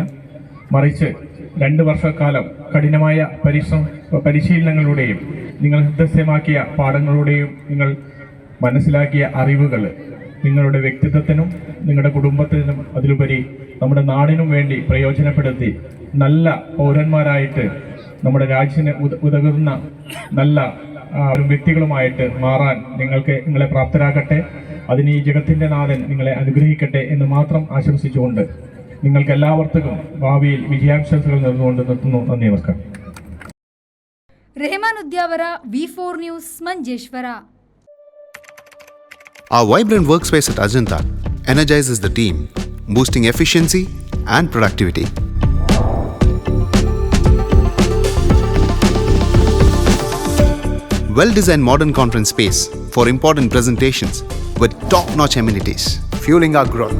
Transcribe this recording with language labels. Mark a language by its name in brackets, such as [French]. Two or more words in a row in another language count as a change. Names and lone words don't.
[Malayalam] മറിച്ച് 2 വർഷക്കാലം കഠിനമായ പരിശീലനങ്ങളുടെയും നിങ്ങൾ ഹൃദയമാക്കിയ പാഠങ്ങളുടെയും നിങ്ങൾ മനസ്സിലാക്കിയ അറിവുകൾ നിങ്ങളുടെ വ്യക്തിത്വത്തിനും നിങ്ങളുടെ കുടുംബത്തിനും അതിലുപരി നമ്മുടെ നാടിനും വേണ്ടി പ്രയോജനപ്പെടുത്തി നല്ല പൗരന്മാരായിട്ട് നമ്മുടെ രാജ്യത്തിന് ഉതകുന്ന നല്ല വ്യക്തികളുമായിട്ട് മാറാൻ നിങ്ങളെ പ്രാപ്തരാക്കട്ടെ. അതിന് ഈ ജഗത്തിൻ്റെ നാഥൻ നിങ്ങളെ അനുഗ്രഹിക്കട്ടെ എന്ന് മാത്രം ആശംസിച്ചുകൊണ്ട് നിങ്ങൾക്ക് എല്ലാവർക്കും ഭാവിയിൽ വിജയാശംസകൾ നേർന്നുകൊണ്ട് നിർത്തുന്നു. നന്ദി, നമസ്കാരം. [Kannada] ರೆಹಮಾನ್ ಉದ್ಯಾವರ V4 ನ್ಯೂಸ್ ಮಂಜೇಶ್ವರ. [English] Our vibrant workspace at Ajanta energizes the team, boosting efficiency and productivity. Well-designed modern conference space for important presentations with top-notch amenities, fueling our growth.